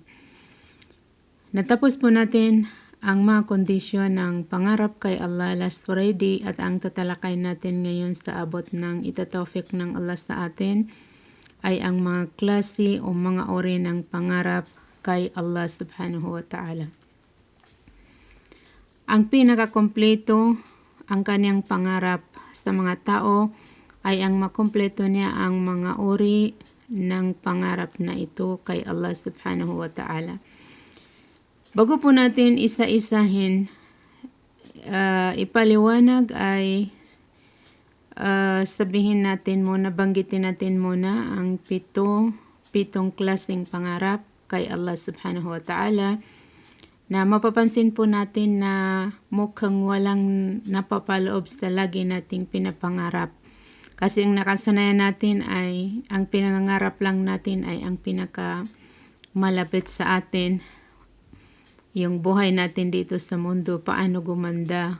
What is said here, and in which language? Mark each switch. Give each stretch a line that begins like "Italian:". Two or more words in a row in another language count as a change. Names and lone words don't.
Filipino: Natapos po natin ang mga kondisyon ng pangarap kay Allah
English: last Friday
Filipino: at ang tatalakay natin ngayon sa abot ng itatawfik ng Allah sa atin ay ang mga klase o mga uri ng pangarap kay Allah
Arabic: سبحانه وتعالى.
Filipino: Ang pinakakompleto ang kanyang pangarap sa mga tao ay ang makompleto niya ang mga uri ng pangarap na ito kay Allah
Arabic: سبحانه وتعالى.
Filipino: Bago po natin isa-isahin, ipaliwanag ay sabihin natin muna, banggitin natin muna ang pitong klaseng pangarap kay Allah
Arabic: سبحانه وتعالى
Filipino: na mapapansin po natin na mukhang walang napapaloob sa lagi nating pinapangarap. Kasi ang nakasanayan natin ay, ang pinangangarap lang natin ay ang pinaka malapit sa atin. Yung buhay natin dito sa mundo, paano gumanda.